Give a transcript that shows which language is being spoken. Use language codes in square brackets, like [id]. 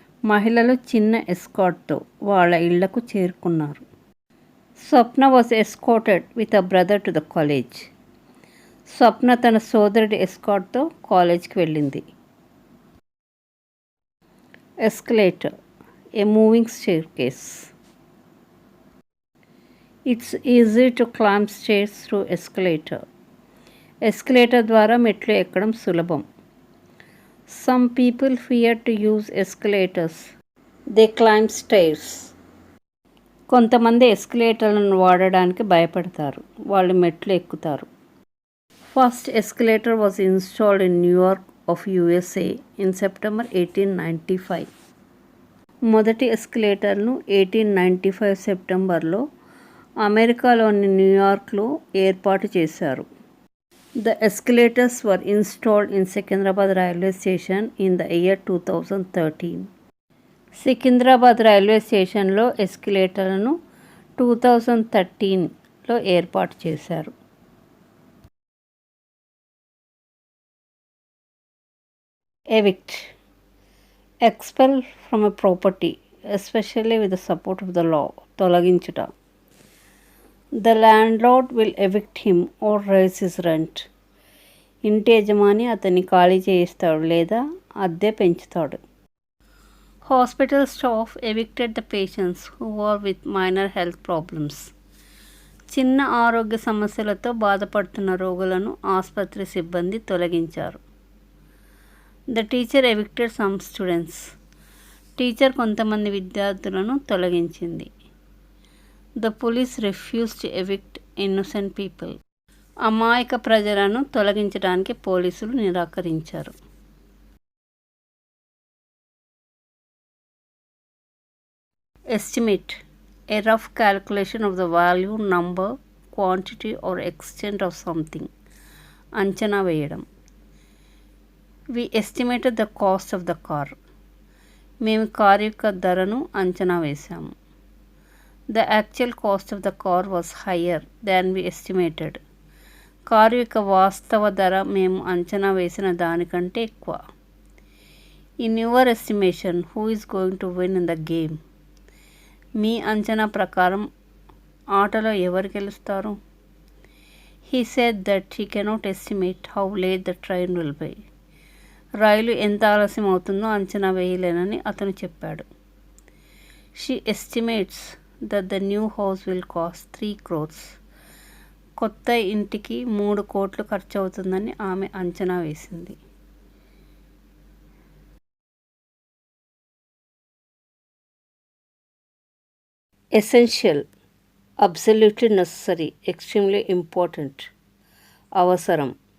[te] మహిళలు చిన్న ఎస్కార్ట్తో వాళ్ళ ఇళ్లకు చేరుకున్నారు. [en] Swapna was escorted with a brother to the college. [te] స్వప్న తన సోదరుడి ఎస్కార్ట్తో కాలేజ్కి వెళ్ళింది. [en] Escalator. A moving staircase. It's easy to climb stairs through escalator. [te] Escalator ద్వారా మెట్లు ఎక్కడం సులభం. [en] Some people fear to use escalators. They climb stairs. [te] కొంతమంది ఎస్కలేటర్లను వాడడానికి భయపడతారు, వాళ్ళు మెట్లు ఎక్కుతారు. [en] First escalator was installed in New York of USA in September 1895. [te] మొదటి ఎస్కలేటర్ను 1895 సెప్టెంబర్లో అమెరికాలోని న్యూయార్క్లో ఏర్పాటు చేశారు. [en] The escalators were installed in Secunderabad railway station in the year 2013. [te] Secunderabad railway స్టేషన్లో ఎస్కలేటర్లను 2013లో ఏర్పాటు చేశారు. [en] Evict. Expel from a property especially with the support of the law. [te] తొలగించుట. [en] The landlord will evict him or raise his rent. [te] ఇంటి యజమాని అతన్ని ఖాళీ చేయిస్తాడు లేదా అద్దె పెంచుతాడు. [en] Hospital staff evicted the patients who were with minor health problems. [te] చిన్న ఆరోగ్య సమస్యలతో బాధపడుతున్న రోగులను ఆసుపత్రి సిబ్బంది తొలగించారు. [en] The teacher evicted some students. [te] Teacher కొంతమంది విద్యార్థులను తొలగించింది. [en] The police refused to evict innocent people. [te] అమాయక ప్రజలను తొలగించడానికి పోలీసులు నిరాకరించారు. [en] Estimate. A rough calculation of the value, number, quantity or extent of something. [te] అంచనా వేయడం. [en] We estimated the cost of the car. [te] మేము కారు యొక్క ధరను అంచనా వేశాము. [en] The actual cost of the car was higher than we estimated. [te] Car యొక్క వాస్తవ ధర మేము అంచనా వేసిన దానికంటే ఎక్కువ. [en] In your estimation, who is going to win in the game? [te] మీ అంచనా ప్రకారం ఆటలో ఎవరు గెలుస్తారు? [en] He said that he cannot estimate how late the train will be. [te] రైలు ఎంత ఆలస్యం అవుతుందో అంచనా వేయలేనని అతను చెప్పాడు. [en] She estimates that the new house will cost 3 crores. [te] కొత్త ఇంటికి 3 కోట్లు ఖర్చు అవుతుందని ఆమె అంచనా వేసింది. [en] Essential. Absolutely necessary, extremely important, అవసరం.